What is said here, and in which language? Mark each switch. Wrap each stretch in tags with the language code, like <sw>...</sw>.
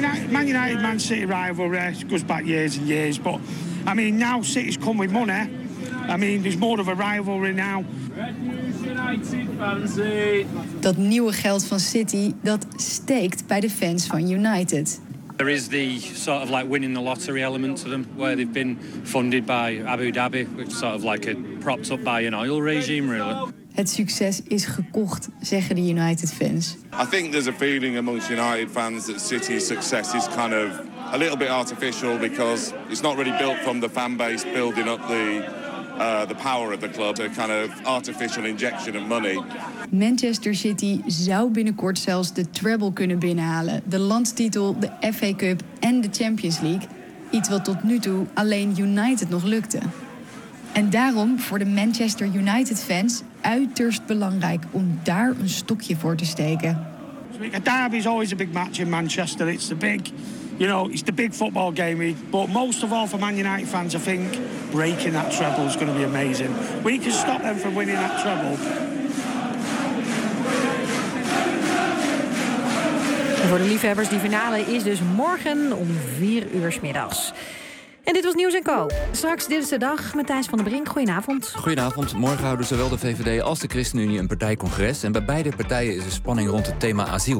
<en>Man United, Man City rivalry goes back years and years. But I mean, now City's come with money. I mean, there's more of a rivalry now.</en> <nl>Dat nieuwe geld van City, dat steekt bij de fans van United.</nl> <en>There is the sort of like winning the lottery element to them, where they've been funded by Abu Dhabi, which is sort of like a propped up by an oil regime, really.</en> <nl>Het succes is gekocht, zeggen de United fans.</nl> <en>I think there's a feeling amongst United fans that City's success is kind of a little bit artificial because it's not really built from the fan base building up the power of the club, a kind of artificial injection of money.</en> <nl>Manchester City zou binnenkort zelfs de treble kunnen binnenhalen. De landstitel, de FA Cup en de Champions League. Iets wat tot nu toe alleen United nog lukte. En daarom voor de Manchester United fans uiterst belangrijk om daar een stokje voor te steken.</nl> <en>A derby is always a big match in Manchester. It's the big, you know, it's the big football game. But most of all for Man United fans, I think breaking that treble is going to be amazing. We can stop them from winning that treble.</en> <nl>En voor de liefhebbers, die finale is dus morgen om 4 uur 's middags. En dit was Nieuws & Co. Straks Dit is de Dag met Thijs van den Brink. Goedenavond. Goedenavond. Morgen houden zowel de VVD als de ChristenUnie een partijcongres. En bij beide partijen is er spanning rond het thema asiel.</nl>